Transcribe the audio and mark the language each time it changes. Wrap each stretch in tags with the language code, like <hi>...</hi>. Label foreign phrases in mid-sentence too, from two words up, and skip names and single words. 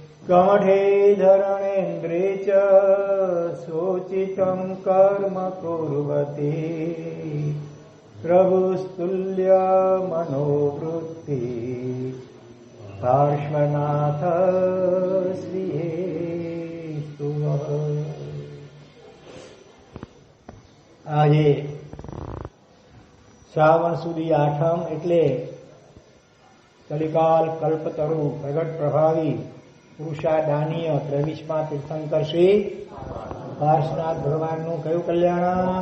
<sa>कमठे धरणेन्द्रे च शोचितं कर्म कुर्वते प्रभुस्तुल्य मनोवृत्ति पार्श्वनाथ श्रीयेस्तु।</sa> <gu>આજે શ્રાવણ સુદી આઠમ એટલે કલિકાલ કલ્પતરુ પ્રગટ પ્રભાવી પુરુષાદાનીય 23મા તીર્થંકર શ્રી પાર્શ્વનાથ ભગવાનનું કયું કલ્યાણ?</gu>